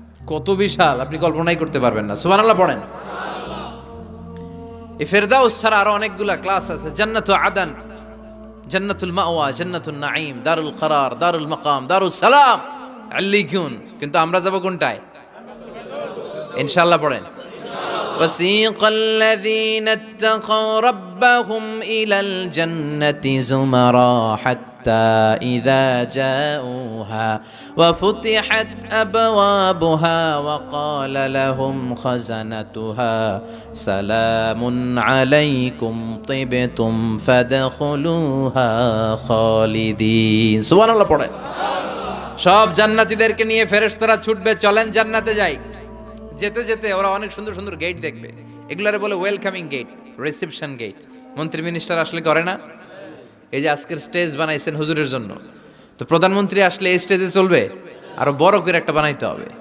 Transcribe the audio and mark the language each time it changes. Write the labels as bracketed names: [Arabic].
[Bangla] কত বিশাল, আপনি কল্পনাই করতে পারবেন না। সুবহানাল্লাহ পড়েন। এই ফেরদাউস ছাড়া আরো অনেকগুলা ক্লাস আছে। জান্নাতুল আদন, জান্নাতুল মাওয়া, জান্নাতুন নাঈম, দারুল করার, দারুল মাকাম, দারুস সালাম, আল্লিকুন। কিন্তু আমরা যাব কোনটায়? ইনশাআল্লাহ পড়েন। [Arabic] وسيق الذين اتقوا ربهم إلى الجنة زمرا حتى إذا جاءوها وفتحت أبوابها وقال لهم خزنتها سلام عليكم طبتم فادخلوها خالدين سبحان الله [Bangla] পড়ে। সব জান্নাতীদেরকে নিয়ে ফেরেশতারা ছুটবে, চলেন জান্নাতে যাই। যেতে যেতে ওরা অনেক সুন্দর সুন্দর গেট দেখবে। এগুলারে বলে ওয়েলকামিং গেট, রিসেপশন গেট। মন্ত্রী মিনিস্টার আসলে করে না? এই যে আজকের স্টেজ বানাইছেন হুজুরের জন্য, তো প্রধানমন্ত্রী আসলে এই স্টেজে চলবে, আরো বড় করে একটা বানাইতে হবে।